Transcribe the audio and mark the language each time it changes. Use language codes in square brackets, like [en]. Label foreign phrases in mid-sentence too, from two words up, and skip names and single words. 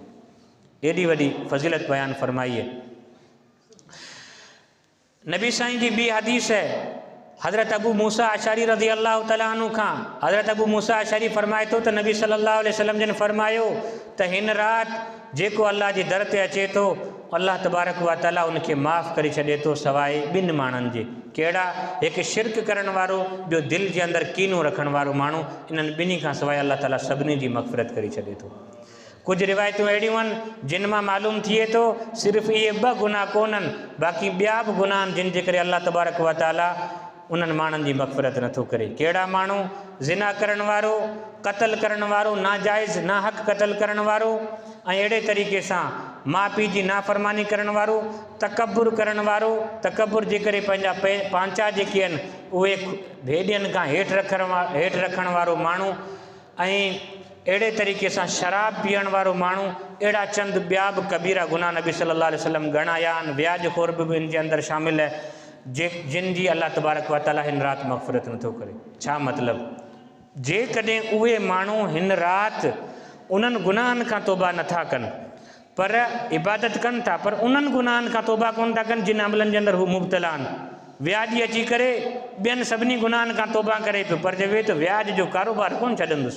[sd] एॾी वॾी फज़ीलत बयानु फरमाई आहे। नबी साईं जी ॿी हदीस है हज़रत अबू मूसा अशरी [ar] رضي الله تعالى عنه [sd] खां। हज़रत अबू मूसा अशरी फरमाए थो त नबी [ar] صلى الله عليه وسلم [sd] जन फरमायो त हिन राति जेको अल्लाह जी दर ते अचे थो, [ar] الله تبارك وتعالى [sd] उनखे माफ़ु करे छॾे थो सवाइ ॿिनि माण्हुनि जे। कहिड़ा? हिकु शिरक करण वारो, ॿियो दिलि जे अंदरि कीनो रखण वारो माण्हू। इन्हनि ॿिन्ही खां सवाइ अल्लाह ताला सभिनी जी मग़फ़िरत करे छॾे थो। कुझु रिवायतूं अहिड़ियूं आहिनि जिन मां मालूम थिए थो सिर्फ़ु इहे 2 गुनाह कोन्हनि, बाक़ी ॿिया बि गुनाह आहिनि जिन जे करे [ar] الله تبارك وتعالى [sd] उन्हनि माण्हुनि जी मग़फ़िरत नथो करे। कहिड़ा माण्हू? ज़िना करण वारो, क़त्ल करण वारो, नाजाइज़ ना हक़ क़त्ल करण वारो, ऐं अहिड़े तरीक़े सां माउ पीउ जी नाफ़रमानी करण वारो, तकबुर करण वारो, तकबुर जे करे पंहिंजा पांचा जेके आहिनि उहे भेॾियुनि खां हेठि रखण वारो माण्हू, ऐं अहिड़े तरीक़े सां शराब पीअण वारो माण्हू। अहिड़ा चंद ॿिया बि कबीरा गुनाह नबी [ar] صلى الله عليه وسلم [sd] ॻणाया आहिनि। व्याज खोर बि इन जे अंदरि शामिल आहे जिन जी [ar] الله تبارك وتعالى [sd] हिन राति मग़फ़िरत नथो करे। छा मतिलबु? जेकॾहिं उहे माण्हू हिन राति उन्हनि गुनाहनि खां तौबा नथा कनि, पर इबादत कनि था, पर उन्हनि गुनाहनि खां तौबा कोन था कनि जिन अमलनि जे अंदरि हू मुब्तला आहिनि। व्याजी अची करे ॿियनि सभिनी गुनाहनि खां तौबा करे पियो, पर चवे त व्याज जो कारोबार कोन छॾंदुसि।